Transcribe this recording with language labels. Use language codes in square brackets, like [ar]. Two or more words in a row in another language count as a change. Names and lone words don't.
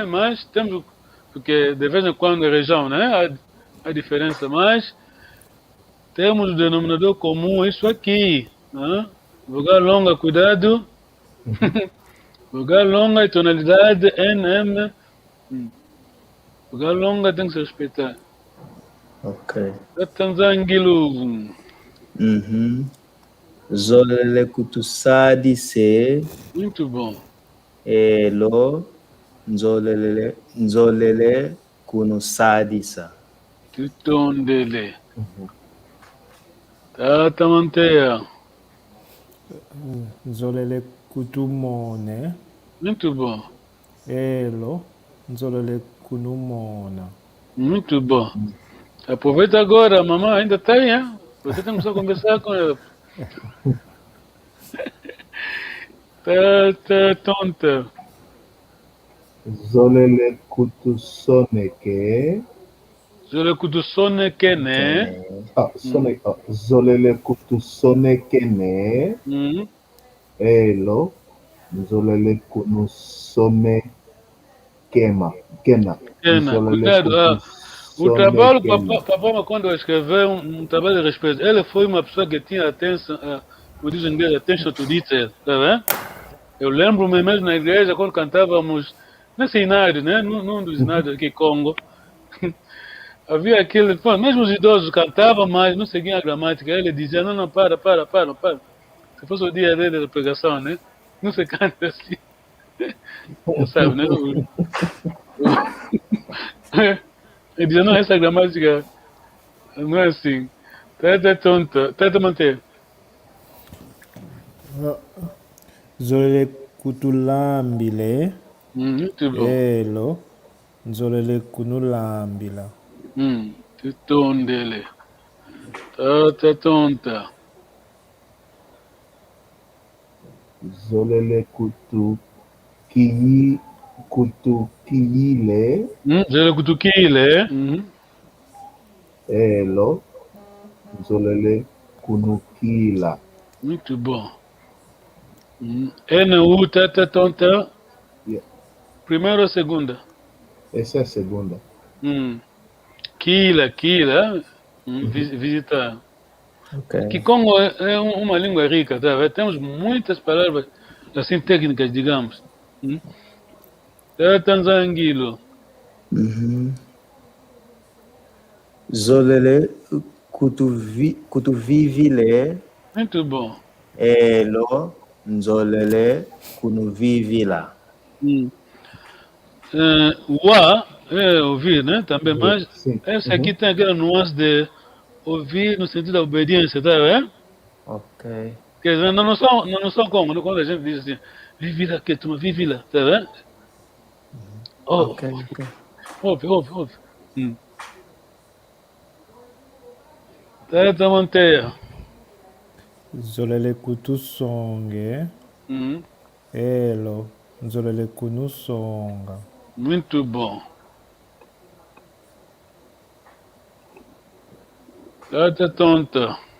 [pt] Mas temos, porque de vez em quando a região, né? Há diferença, mas temos o denominador comum, isso aqui. Né? Vogal longa, cuidado. Vogal longa e tonalidade NM. Vogal longa tem que se respeitar. Ok. [kg] Tanzangilo. Zolele Kutusadi se. [pt] Muito bom. [kg] Elo nzolele kunusadisa. Tutondele. Tata Mantea. Nzolele kutumone. [pt] Muito bom. [kg] Elo nzolele kunumona. [pt] Muito bom. Aproveita agora, a mamãe ainda está aí, hein? Você tem que só conversar com ela. [kg] Tá tonta. Zolele kutusoneke. Zolele kutusoneke, né? Zolele kutusoneke, né? Elo. Zolele kunusome kena. [pt] Cuidado. O trabalho, papai, quando eu escrevi um trabalho de respeito, ele foi uma pessoa que tinha atenção, como diz em inglês, [en] attention to detail, [pt] tá vendo? Eu lembro-me mesmo na igreja, quando cantávamos, nesse inário, né? Num dos inários aqui em Congo, havia aquele, mesmo os idosos cantavam, mas não seguiam a gramática. Ele dizia, não, para. Se fosse o dia dele da pregação, né? Não se canta assim. Sabe, né? Ele dizia, não, essa gramática não é assim. [kg] Tata tonta. Tata manter. Zolele kutulambile. [pt] Muito bom. [kg] Elo nzolele kunulambila. Tutondele. Tata tonta. Zolele kutukile. Zolele kutukile. Elo. Zolele kunukila. [pt] Muito bom. NU, [kg] tata tonta. [pt] Primeira ou segunda? Essa é a segunda. Kila. Visitar. Okay. Que Congo é uma língua rica, tá? Temos muitas palavras assim técnicas, digamos. [kg] Tanzangilo. Zolele kutuvivile. [pt] Muito bom. [kg] Elo nzolele kunuvivila. [pt] Wa é ouvir, né? Também, mas essa aqui tem aquela nuance de ouvir no sentido da obediência, tá vendo? Ok. Quer dizer, não são como, quando a gente diz assim, vive lá, que tu vive lá, tá vendo? Ok. Ouve. [kg] Tata manteia. Zolele kutusonge. Elo nzolele kunusonga. [pt] Muito bom. [kg] Tata tonta.